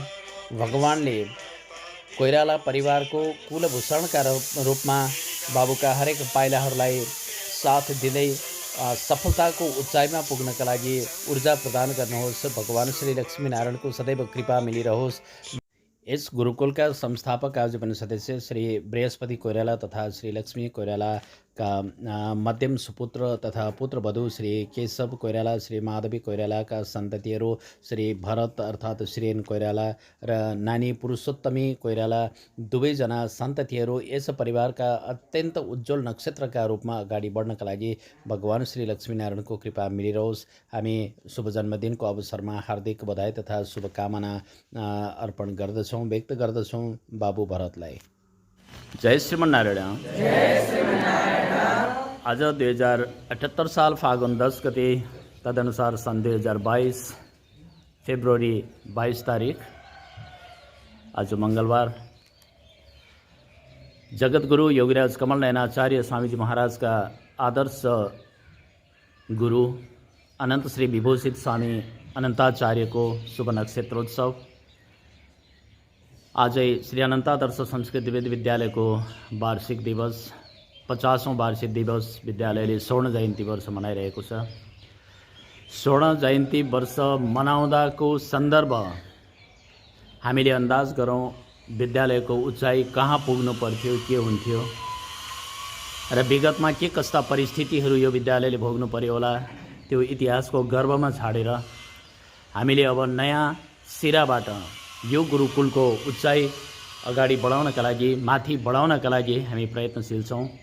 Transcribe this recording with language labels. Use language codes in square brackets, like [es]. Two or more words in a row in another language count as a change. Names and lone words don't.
[ne] भगवानले कोइराला परिवारको कुलभूषणका रूपमा बाबुका हरेक पाइलाहरूलाई साथ दिँदै सफलताको उचाइमा पुग्नका लागि ऊर्जा प्रदान गर्नुहोस्। भगवान श्री लक्ष्मीनारायणको सदैव कृपा मिलिरहोस्। यस गुरुकुलका संस्थापक आज पनि सदस्य श्री बृहस्पति कोइराला तथा श्री लक्ष्मी कोइरालाका मध्यम सुपुत्र तथा पुत्रवधू श्री केशव कोइराला, श्री माधवी कोइरालाका सन्ततिहरू श्री भरत अर्थात् श्रीन कोइराला र नानी पुरुषोत्तमी कोइराला दुवैजना सन्ततिहरू यस परिवारका अत्यन्त उज्जवल नक्षत्रका रूपमा अगाडि बढ्नका लागि भगवान श्री लक्ष्मीनारायणको कृपा मिलिरहोस्। हामी शुभ जन्मदिनको अवसरमा हार्दिक बधाई तथा शुभकामना अर्पण गर्दछौँ, व्यक्त गर्दछौँ बाबु भरतलाई। जय श्रीमन्नारायण। आज 2078 साल फागुन 10 गते, तदनुसार सन् 2022 फेब्रुअरी 22 तारिक, आज मङ्गलबार, जगद्गुरु योगीराज कमल नयनाचार्य स्वामीजी महाराजका आदर्श गुरु अनन्त श्री विभूषित स्वामी अनन्ताचार्यको शुभ नक्षत्रोत्सव। आजै श्री अनन्तादर्श संस्कृत विद्यालयको वार्षिक दिवस, 50औं वार्षिक दिवस विद्यालयले स्वर्ण जयन्ती वर्ष मनाइरहेको छ। स्वर्ण जयन्ती वर्ष मनाउँदाको सन्दर्भ हामीले अन्दाज गरौँ विद्यालयको उचाइ कहाँ पुग्नु पर्थ्यो, के हुन्थ्यो र विगतमा के कस्ता परिस्थितिहरू यो विद्यालयले भोग्नु पर्यो होला, त्यो इतिहासको गर्भमा छाडेर हामीले अब नयाँ सिराबाट यो गुरुकुलको उचाइ अगाडि बढाउनका लागि, माथि बढाउनका लागि हामी प्रयत्नशील छौँ।